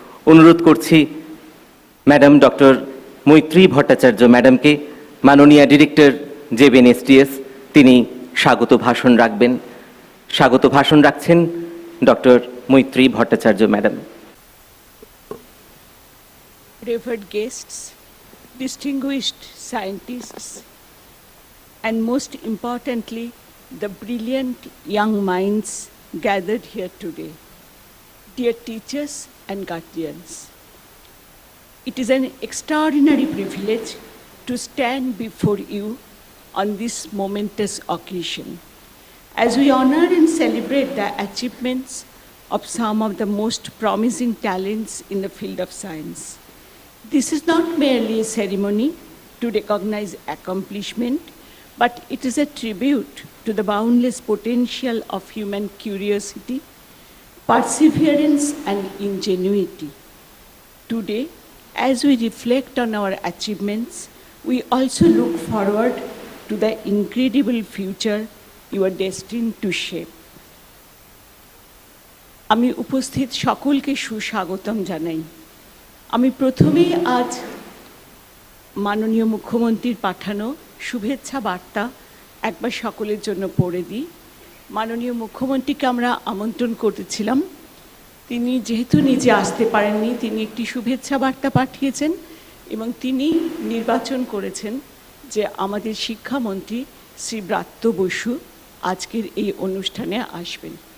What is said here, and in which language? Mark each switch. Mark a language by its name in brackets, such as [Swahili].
[Bangla] অনুরোধ করছি madam doctor মৈত্রী ভট্টাচার্য ম্যাডামকে, মাননীয় ডিরেক্টর JBNSTS, তিনি স্বাগত ভাষণ রাখবেন। স্বাগত ভাষণ রাখছেন ডক্টর মৈত্রী Bhattacharya madam. [English] Revered guests, distinguished scientists, and most importantly, the brilliant young minds gathered here today, dear teachers and guardians. It is an extraordinary privilege to stand before you on this momentous occasion as we honor and celebrate the achievements of some of the most promising talents in the field of science. This is not merely a ceremony to recognize accomplishment, but it is a tribute to the boundless potential of human curiosity, perseverance and ingenuity. Today, as we reflect on our achievements, we also look forward to the incredible future you are destined to shape. [Bangla] আমি উপস্থিত সকলকে সুস্বাগতম জানাই। আমি প্রথমেই আজ মাননীয় মুখ্যমন্ত্রীর পাঠানো শুভেচ্ছা বার্তা একবার সকলের জন্য পড়ে দিই। মাননীয় মুখ্যমন্ত্রীকে আমরা আমন্ত্রণ করেছিলাম, তিনি যেহেতু নিজে আসতে পারেননি, তিনি একটি শুভেচ্ছা বার্তা পাঠিয়েছেন এবং তিনি নির্বাচন করেছেন যে আমাদের শিক্ষামন্ত্রী শ্রী ব্রাত্য বসু আজকের এই অনুষ্ঠানে আসবেন।